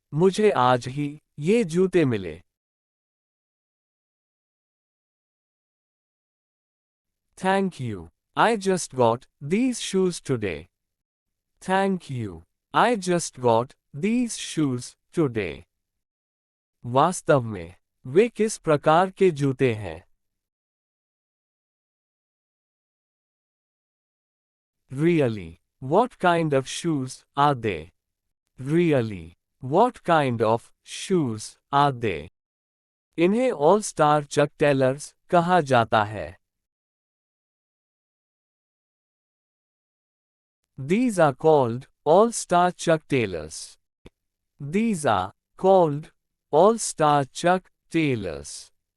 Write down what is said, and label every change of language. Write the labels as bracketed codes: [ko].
[hi] मुझे आज ही ये जूते मिले. [en] Thank you. I just got these shoes today. Thank you. I just got these shoes today. [hi] वास्तव में वे किस प्रकार के जूते हैं? [en] Really? What kind of shoes are they? Really? What kind of shoes are they? [hi] इन्हें ऑल स्टार चक tailors कहा जाता है. [en] These are called all-star chuck tailors. These are called all-star chuck tailors.